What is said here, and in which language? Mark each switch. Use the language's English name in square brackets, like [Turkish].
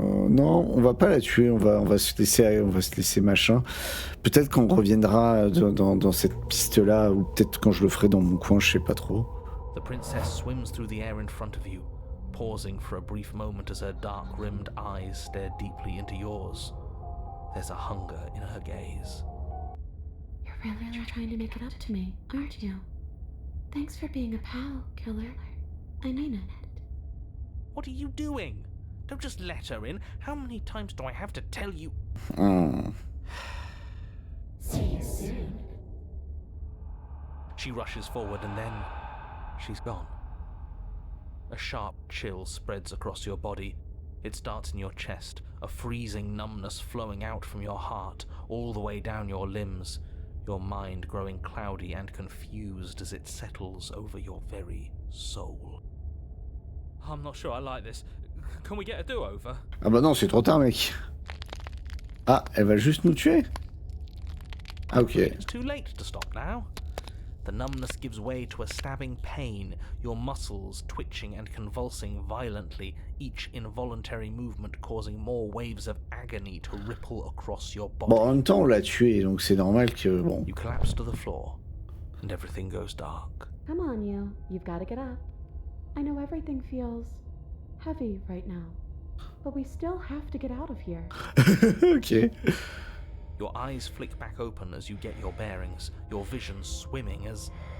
[French] Non, on va pas la tuer, on va se laisser machin. Peut-être qu'on reviendra dans cette piste-là, ou peut-être quand je le ferai dans mon coin, je sais pas trop. [English] The princess swims through the air in front of you, pausing for a brief moment as her dark-rimmed eyes stare deeply into yours. There's a hunger in her gaze. You're really trying to make it up to me, aren't you? Thanks for being a pal, killer. I mean it. What are you doing? Don't just let her in. How many times do I have to tell you? See you soon. She rushes forward and then she's gone. A sharp chill spreads across your body. It starts in your chest, a freezing numbness flowing out from your heart, all the way down your limbs, your mind growing cloudy and confused as it settles over your very soul. I'm not sure I like this. Can we get a do-over? [French] Ah bah non, c'est trop tard, mec. Ah, elle va juste nous tuer? Ah, ok. [English] It's too late to stop now. The numbness gives way to a stabbing pain, your muscles twitching and convulsing violently, each involuntary movement causing more waves of agony to ripple across your body. [French] Bon, en même temps, on l'a tué, donc c'est normal que... Bon. [English] You collapse to the floor, and everything goes dark. Come on, you. You've got to get up. I know everything feels heavy right now, but we still have to get out of here. Ok. Your eyes flick back open as you get your bearings, your vision swimming as...